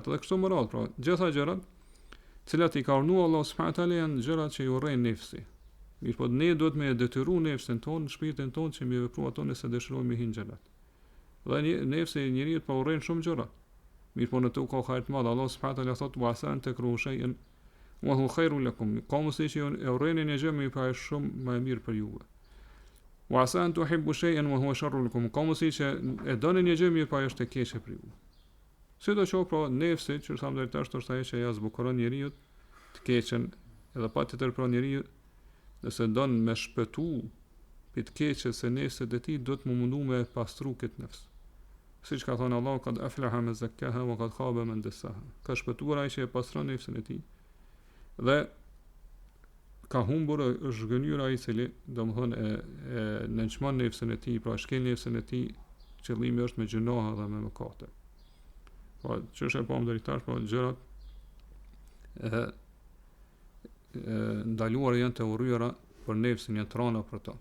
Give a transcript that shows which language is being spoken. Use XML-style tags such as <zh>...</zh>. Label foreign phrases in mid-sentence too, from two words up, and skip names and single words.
<sq>Dhe kështu më radh, pra gjitha gjërat, të cilat i ka urdhëruar Allahu</sq> <ar>سبحانه تعالى</ar> <sq>janë gjërat që i urrejnë nefsi. Mirë po ne duhet me detyru nefsin tonë, shpirtin tonë që me vepru ato nëse dëshirojmë hi në xhenet. Dhe nefsi i njeriu po urrejnë shumë gjëra. Mirë po në to ka hajër të madh. Allahu</sq> <ar>سبحانه تعالى</ar> <sq>thotë</sq> <ar>وعسى أن تكرهوا شيئا وهو خير لكم.</ar> <sq>Ka mundësi që e urrejnë një gjë më pa shumë më e mirë për juve.</sq> <ar>وعسى أن تحبوا شيئا وهو شر لكم.</ar> <sq>Ka mundësi që e doni një gjë më pa është e keqe për ju. Sidoqoftë pra nefsi, që thamë deri tash është ajo që ja zbukuron njeriu të keqen, edhe patjetër pra njeriu nëse don me shpëtu për të keqes se nefsit e tij do të mundu me pastru këtë nefs. Siç ka thënë Allahu</sq> <ar>قد أفلح من زكاها وقد خاب من دساها.</ar> <sq>Ka shpëtuar ai që e pastron nefsin e tij. Dhe ka humbur është gënjur ai i cili domthon e nënçmon nefsin e tij, pra shkel nefsin e tij, qëllimi është me gjunoha dhe me mëkate. Po çështja po deri tash po gjërat ndaluar janë të urryera për nefsin, janë trona për to.</sq>